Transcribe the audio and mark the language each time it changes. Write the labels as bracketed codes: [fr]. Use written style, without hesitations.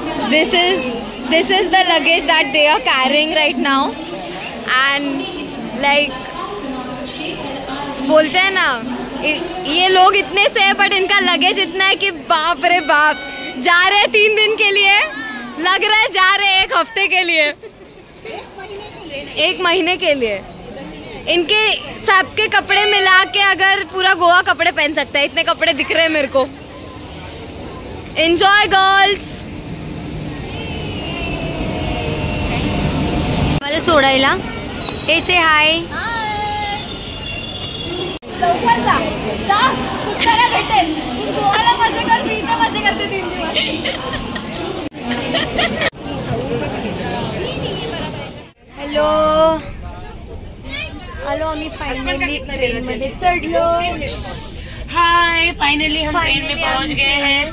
[en] This is the luggage that they are carrying right now, and like [hi] बोलते हैं ना, ये लोग इतने से है बट इनका लगेज बाप रे बाप, जा रहे 3 दिन के लिए, लग रहा है जा रहे 1 हफ्ते के लिए, 1 महीने के लिए। इनके सबके कपड़े मिला के अगर पूरा गोवा कपड़े पहन सकता है, इतने कपड़े दिख रहे हैं मेरे को। [en] Enjoy girls. [mr] मला सोडायला हे से हाय। सुट्ट्याला भेटेल, गोवाला मजा कर, मी इथे मजा करते 3 दिवस। हॅलो, आलो आम्ही फायनली ट्रेनमध्ये चढलो। [hi] हाय, फाइनली हम ट्रेन में पहुंच गए हैं।